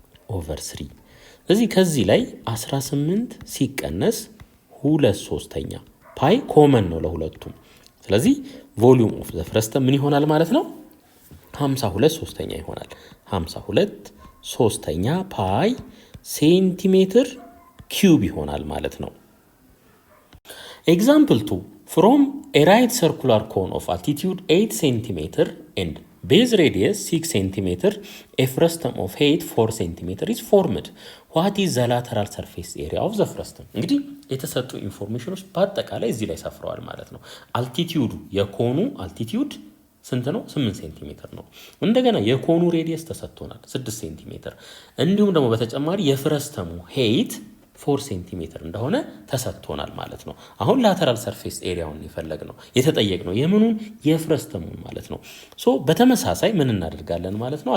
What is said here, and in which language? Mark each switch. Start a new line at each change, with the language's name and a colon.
Amharic: ኦቨር 3። ስለዚህ ከዚህ ላይ 18 ሲቀነስ 2/3 ፓይ ኮመን ነው ለሁለቱም። ስለዚህ ቮሊዩም ኦፍ ዘ ፍረስተም ምን ይሆናል ማለት ነው? 52/3 ይሆናል። 52/3 ፓይ ሴንቲሜትር ኪዩብ ይሆናል ማለት ነው። ኤግዛምፕል 2
English: from a right circular cone of altitude 8 cm and base radius 6 cm a frustum of height 4 cm is formed. What is the lateral surface area of the frustum?
Amharic: እንግዲህ የተሰጡ ኢንፎርሜሽኖች በአጠቃላይ እዚህ ላይ ሰፍረዋል ማለት ነው። አልቲቲዩዱ የኮኑ አልቲቲዩድ ስንት ነው? 8 ሴንቲሜትር ነው። እንደገና የኮኑ ሬዲየስ ተሰጥቶናል 6 ሴንቲሜትር። እንዲሁም ደግሞ በተጨማሪ የፍረስተሙ ሄይት 4 ሴንቲሜትር እንደሆነ ተሰጥቶናል ማለት ነው። አሁን ላተራል ሰርፌስ ኤሪያውን የፈለግነው የተጠየቅነው የምኑን የፍረስተሙን ማለት ነው። ሶ በተመሳሳይ ምን እናደርጋለን ማለት ነው?